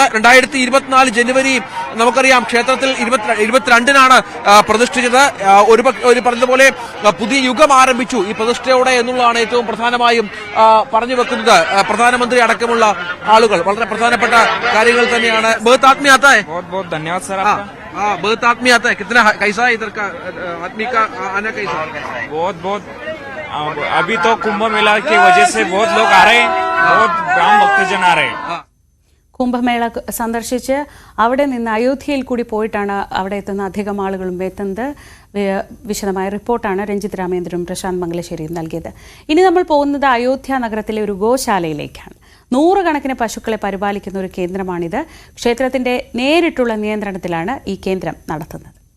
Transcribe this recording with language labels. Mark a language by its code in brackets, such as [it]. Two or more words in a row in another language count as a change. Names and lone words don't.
[ml] 2024 ജനുവരി നമുക്കറിയാം ക്ഷേത്രത്തിൽ 22-നാണ് പ്രതിഷ്ഠിച്ചത്. ഒരു പറഞ്ഞതുപോലെ പുതിയ യുഗം ആരംഭിച്ചു ഈ പ്രതിഷ്ഠയോടെ എന്നുള്ളതാണ് ഏറ്റവും പ്രധാനമായും പറഞ്ഞു വെക്കുന്നത്. പ്രധാനമന്ത്രി അടക്കമുള്ള ആളുകൾ വളരെ പ്രധാനപ്പെട്ട കാര്യങ്ങൾ തന്നെയാണ്. [hi] बहुत आदमी आता है? बहुत धन्यवाद सर। बहुत आदमी आता है। कितना कैसा है इधर का आदमी का आना? कैसा? बहुत अभी तो कुंभ मेला की वजह से बहुत लोग आ रहे हैं, बहुत राम भक्तजन आ रहे हैं। [ml] കുംഭമേള സന്ദർശിച്ച് അവിടെ നിന്ന് അയോധ്യയിൽ കൂടി പോയിട്ടാണ് അവിടെ എത്തുന്ന അധികം ആളുകളും എത്തുന്നത്. വിശദമായ റിപ്പോർട്ടാണ് രഞ്ജിത്ത് രാമേന്ദ്രനും പ്രശാന്ത് മംഗലശ്ശേരിയും നൽകിയത്. ഇനി നമ്മൾ പോകുന്നത് അയോധ്യ നഗരത്തിലെ ഒരു ഗോശാലയിലേക്കാണ്. 100 കണക്കിന് പശുക്കളെ പരിപാലിക്കുന്ന ഒരു കേന്ദ്രമാണിത്. ക്ഷേത്രത്തിന്റെ നേരിട്ടുള്ള നിയന്ത്രണത്തിലാണ് ഈ കേന്ദ്രം നടത്തുന്നത്.